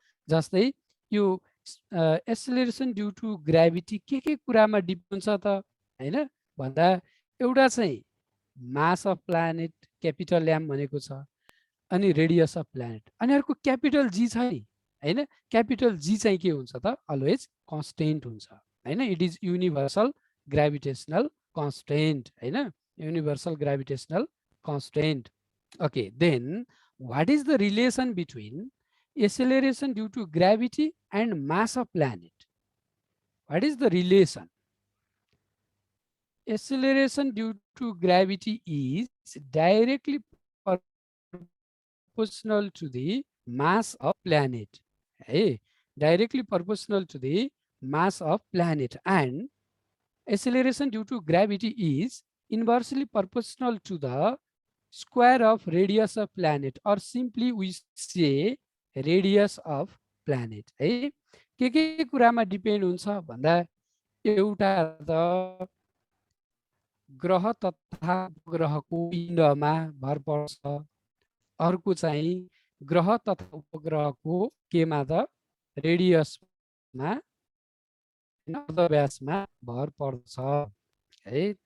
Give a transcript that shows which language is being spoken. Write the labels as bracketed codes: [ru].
[ne] जस्तै यो acceleration due to gravity के कुरामा डिपेन्ड छ त होइन भन्दा एउटा चाहिँ mass of planet capital am भनेको छ, अनि रेडियस अफ प्लानेट, अनि अर्को क्यापिटल जी छ नि होइन, क्यापिटल जी चाहिँ के हुन्छ त अलवेज कन्स्टेन्ट हुन्छ होइन, it is universal gravitational constant होइन, [en] universal gravitational constant. Okay, then what is the relation between acceleration due to gravity and mass of planet? What is the relation? Acceleration due to gravity is directly proportional to the mass of planet, hey, directly proportional to the mass of planet, and acceleration due to gravity is inversely proportional to the square of radius of planet, or simply we say radius of planet है। [ne] के कुरामा depend हुन्छ भन्दा एउटा त ग्रह तथा उपग्रहको पिण्डमा भर पर्छ, अर्को चाहिँ ग्रह तथा उपग्रहको केमा त रेडियसमा व्यासमा भर पर्छ है।